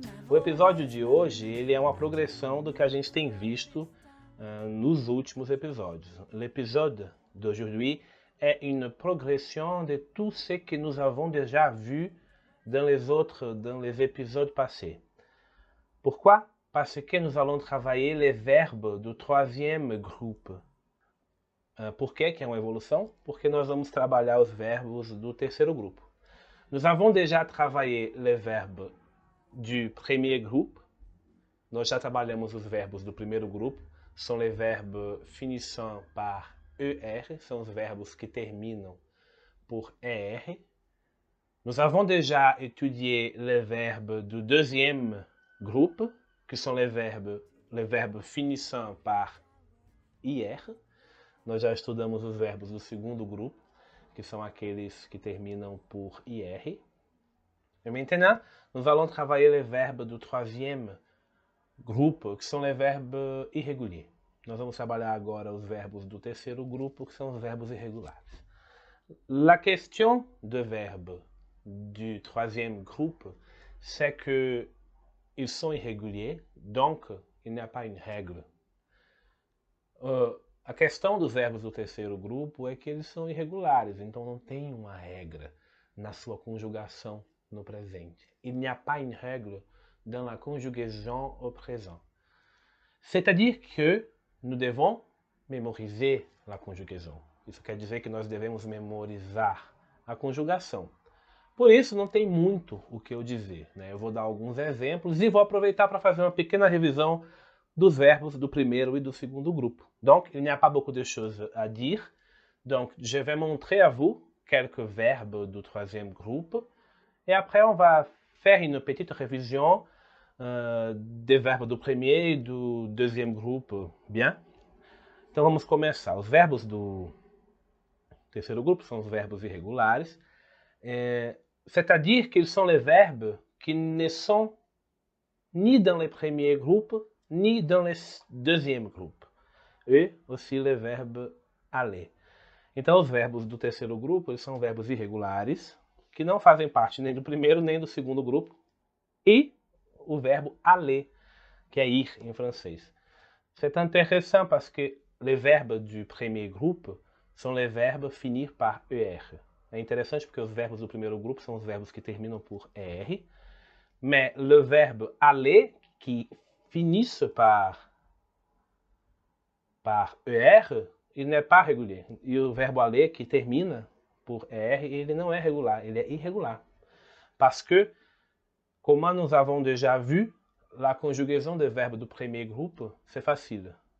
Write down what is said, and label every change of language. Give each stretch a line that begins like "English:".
Portuguese: O episódio de hoje ele é uma progressão do que a gente tem visto nos últimos episódios.
French: L'épisode d'aujourd'hui est une progression de tout ce que nous avons déjà vu dans les épisodes passés. Pourquoi? Parce que nous allons travailler les verbes do troisième groupe.
Portuguese: Por que é uma evolução? Porque nós vamos trabalhar os verbos do terceiro grupo.
French: Nous avons déjà travaillé les verbes du premier groupe.
Portuguese: Nós já trabalhamos os verbos do primeiro grupo. São
French: les verbes finissant par ER,
Portuguese: são os verbos que terminam por ER.
French: Nous avons déjà étudié les verbes du deuxième groupe,
Portuguese: que são
French: les verbes finissant par IR.
Portuguese: Nós já estudamos os verbos do segundo grupo, que são aqueles que terminam por IR.
French: Et maintenant, nous allons travailler les verbes du troisième groupe,
Portuguese: que são
French: les verbes irréguliers.
Portuguese: Nós vamos trabalhar agora os verbos do terceiro grupo, que são os verbos irregulares.
French: La question de verbes du troisième groupe, c'est que ils sont irréguliers, donc il n'y a pas une règle.
Portuguese: A questão dos verbos do terceiro grupo é que eles são irregulares, então não tem uma regra na sua conjugação no presente.
French: Il n'y a pas une règle dans la conjugaison au présent. C'est-à-dire que nous devons mémoriser la conjugaison.
Portuguese: Isso quer dizer que nós devemos memorizar a conjugação. Por isso, não tem muito o que eu dizer, né? Eu vou dar alguns exemplos e vou aproveitar para fazer uma pequena revisão dos verbos do primeiro e do segundo grupo.
French: Donc, il n'y a pas beaucoup de choses à dire. Donc, je vais montrer à vous quelques verbes du troisième groupe. Et après, on va faire une petite révision des verbes do premier e do deuxième groupe. Bien? Então vamos começar.
Portuguese: Os verbos do terceiro grupo são os verbos irregulares.
French: C'est-à-dire qu'ils sont les verbes qui ne sont ni dans les premiers groupes, ni dans les deuxièmes groupes. Et aussi les verbes aller.
Portuguese: Então os verbos do terceiro grupo eles são verbos irregulares, que não fazem parte nem do primeiro nem do segundo grupo, e o verbo aller, que é ir em francês.
French: C'est intéressant parce que les verbes du premier groupe sont les verbes finir par ER.
Portuguese: É interessante porque os verbos do primeiro grupo são os verbos que terminam por ER,
French: mais le verbe aller, qui finissent par ER, il n'est pas régulier.
Portuguese: E o verbo aller, que termina por ER, ele não é regular, ele é irregular.
French: Parce que, comme nous avons déjà vu, la conjugaison des verbes du premier groupe, c'est facile.